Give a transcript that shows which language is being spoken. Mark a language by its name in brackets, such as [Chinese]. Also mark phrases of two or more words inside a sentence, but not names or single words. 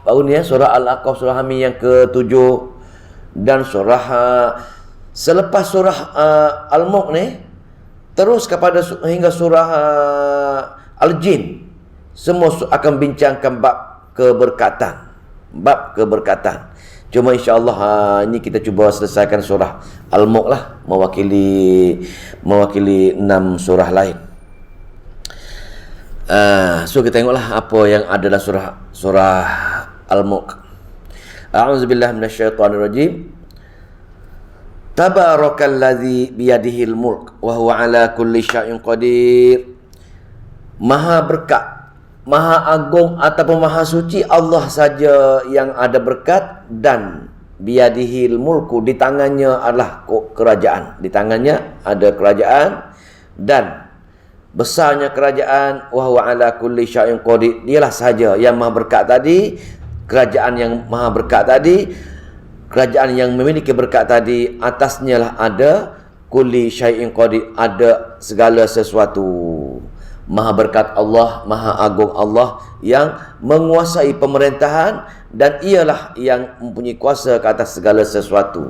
[Malay] Baru ni surah Al-Ahqaf, surah Hamim yang ke-7. Dan surah selepas surah Al-Mulk ni terus kepada hingga surah Al-Jin, semua akan bincangkan bab keberkatan. Cuma insya-Allah ini kita cuba selesaikan surah Al-Mulk lah, mewakili 6 surah lain. So kita tengoklah apa yang ada dalam surah Al-Mulk. [Arabic] أعوذ بالله من الشيطان الرجيم. تبارك الذي بيده الملك وهو على كل شيء قدير. [Malay] Maha berkat, maha agung ataupun maha suci Allah saja yang ada berkat, dan [Arabic] بيده الملك, [Malay] di tangannya adalah kerajaan. Di tangannya ada kerajaan dan besarnya kerajaan. [Arabic] وهو على كل شيء قدير. [Malay] Dialah saja yang maha berkat tadi, kerajaan yang maha berkat tadi, kerajaan yang memiliki berkat tadi, atasnya lah ada [Arabic] كل شيء قدير, [Malay] ada segala sesuatu. maha berkat Allah, maha agung Allah yang menguasai pemerintahan dan ialah yang mempunyai kuasa ke atas segala sesuatu.